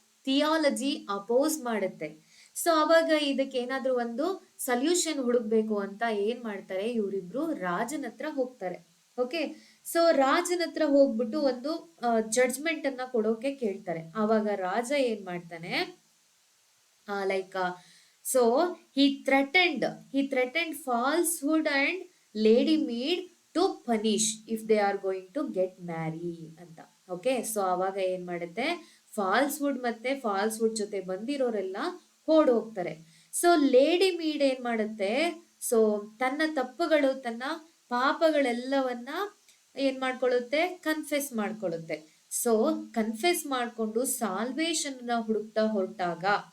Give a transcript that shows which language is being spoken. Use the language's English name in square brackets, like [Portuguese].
[Kannada] Theology oppose ಮಾಡುತ್ತೆ. So ಅವಾಗ ಇದಕ್ಕೆ ಏನಾದ್ರೂ ಒಂದು ಸೊಲ್ಯೂಷನ್ ಹುಡುಕ್ಬೇಕು ಅಂತ ಏನ್ ಮಾಡ್ತಾರೆ? ಇವರಿಬ್ರು ರಾಜನ ಹತ್ರ ಹೋಗ್ತಾರೆ. ಓಕೆ, ಸೊ ರಾಜನ ಹತ್ರ ಹೋಗ್ಬಿಟ್ಟು ಒಂದು ಜಡ್ಜ್ಮೆಂಟ್ ಅನ್ನ ಕೊಡೋಕೆ ಕೇಳ್ತಾರೆ. ಆವಾಗ ರಾಜ ಏನ್ ಮಾಡ್ತಾನೆ? [English] like so he threatened falsehood and lady maid to punish if they are going to get marry [Kannada] ಅಂತ. ಓಕೆ, ಸೊ ಅವಾಗ ಏನ್ ಮಾಡುತ್ತೆ? ಫಾಲ್ಸ್ವುಡ್ ಮತ್ತೆ ಫಾಲ್ಸ್ವುಡ್ ಜೊತೆ ಬಂದಿರೋರೆಲ್ಲ ಓಡ್ ಹೋಗ್ತಾರೆ. ಸೊ ಲೇಡಿ ಮೀಡ್ ಏನ್ ಮಾಡುತ್ತೆ? ಸೊ ತನ್ನ ತಪ್ಪುಗಳು, ತನ್ನ ಪಾಪಗಳೆಲ್ಲವನ್ನ ಏನ್ ಮಾಡ್ಕೊಳ್ಳುತ್ತೆ? ಕನ್ಫೆಸ್ ಮಾಡ್ಕೊಳ್ಳುತ್ತೆ. ಸೊ ಕನ್ಫೆಸ್ ಮಾಡ್ಕೊಂಡು ಸಾಲ್ವೇಶನ್ ಹುಡುಕ್ತಾ ಹೊರಟಾಗ